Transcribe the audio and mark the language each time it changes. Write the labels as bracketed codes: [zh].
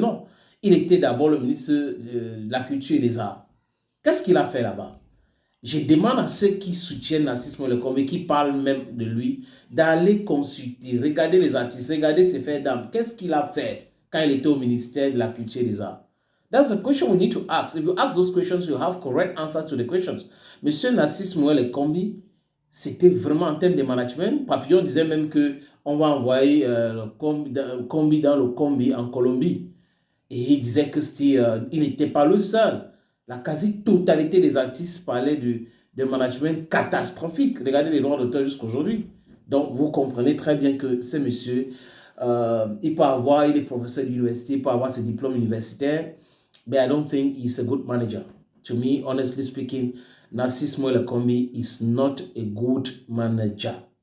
[fr] Non, il était d'abord le ministre de la Culture et des Arts. Qu'est-ce qu'il a fait là-bas? Je demande à ceux qui soutiennent Narcisse Moi le combi, qui parlent même de lui, d'aller consulter, regarder les artistes, regarder ses faits d'âme. Qu'est-ce qu'il a fait quand il était au ministère de la Culture et des Arts? [en] That's a question we need to ask. If you ask those questions, you have correct answers to the questions. [fr] Monsieur Narcisse Moi le combi, c'était vraiment en termes de management. Papillon disait même qu'on va envoyer le combi dans le combi en Colombie. Et il disait que il n'était pas le seul. La quasi-totalité des artistes parlaient de management catastrophique. Regardez les droits d'auteur jusqu'aujourd'hui. Donc, vous comprenez très bien que ce monsieur, il est professeur d'université, il peut avoir ses diplômes universitaires, [en] but I don't think he's a good manager. To me, honestly speaking, Narcisse Moi le combi is not a good manager.